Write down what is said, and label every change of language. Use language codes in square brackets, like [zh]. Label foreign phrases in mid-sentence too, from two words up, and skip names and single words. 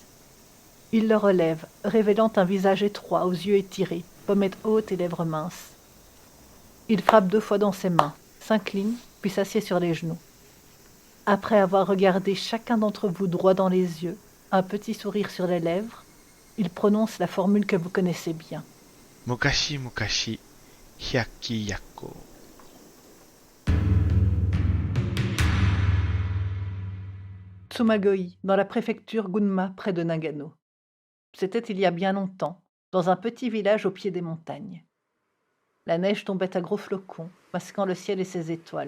[fr] Il le relève, révélant un visage étroit aux yeux étirés, pommettes hautes et lèvres minces. Il frappe 2 fois dans ses mains, s'incline, puis s'assied sur les genoux. Après avoir regardé chacun d'entre vous droit dans les yeux, un petit sourire sur les lèvres, il prononce la formule que vous connaissez bien. [ja] 昔々、ひゃきやっこ. [fr] Tsumagoi, dans la préfecture Gunma, près de Nagano. C'était il y a bien longtemps, dans un petit village au pied des montagnes. La neige tombait à gros flocons, masquant le ciel et ses étoiles.